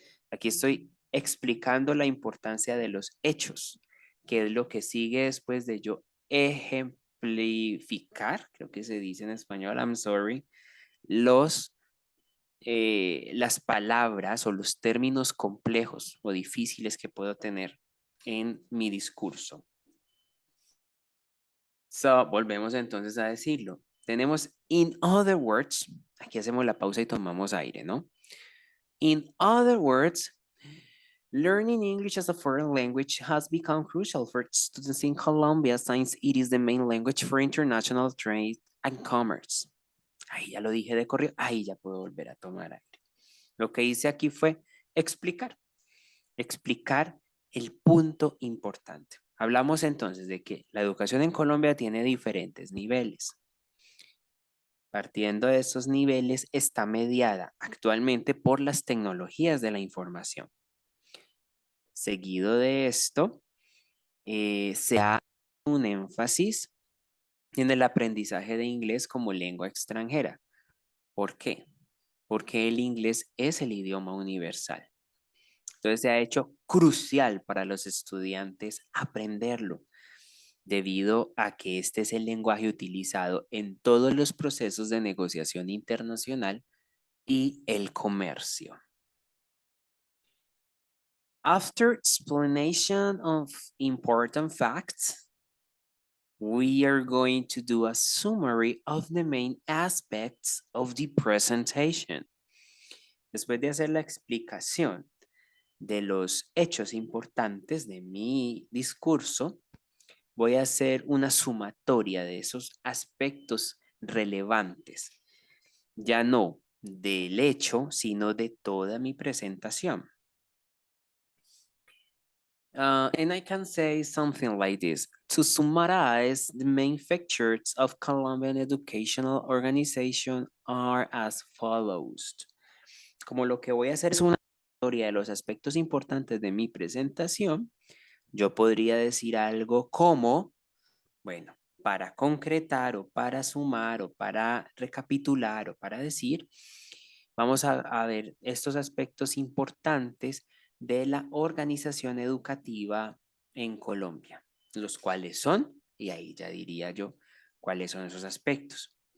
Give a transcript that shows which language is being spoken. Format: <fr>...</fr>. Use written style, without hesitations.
<es>Aquí estoy explicando la importancia de los hechos, que es lo que sigue después de yo ejemplificar, creo que se dice en español,</es> <en>I'm sorry,</en> <es>las palabras o los términos complejos o difíciles que puedo tener en mi discurso. So, volvemos entonces a decirlo. Tenemos</es> <en>in other words,</en> <es>aquí hacemos la pausa y tomamos aire, ¿no?</es> <en>In other words, learning English as a foreign language has become crucial for students in Colombia since it is the main language for international trade and commerce.</en> <es>Ahí ya lo dije de corrido, ahí ya puedo volver a tomar aire. Lo que hice aquí fue explicar el punto importante. Hablamos entonces de que la educación en Colombia tiene diferentes niveles. Partiendo de esos niveles, está mediada actualmente por las tecnologías de la información. Seguido de esto, se da un énfasis en el aprendizaje de inglés como lengua extranjera. ¿Por qué? Porque el inglés es el idioma universal. Entonces se ha hecho crucial para los estudiantes aprenderlo, debido a que este es el lenguaje utilizado en todos los procesos de negociación internacional y el comercio.</es> <en>After explanation of important facts, we are going to do a summary of the main aspects of the presentation.</en> <es>Después de hacer la explicación de los hechos importantes de mi discurso, voy a hacer una sumatoria de esos aspectos relevantes, ya no del hecho, sino de toda mi presentación.</es> <en>And I can say something like this. To summarize, the main features of Colombian educational organization are as follows.</en> <es>Como lo que voy a hacer es una historia de los aspectos importantes de mi presentación, yo podría decir algo como, bueno, para concretar o para sumar o para recapitular o para decir, vamos a ver estos aspectos importantes de la organización educativa en Colombia, los cuales son, y ahí ya diría yo, cuáles son esos aspectos.</es>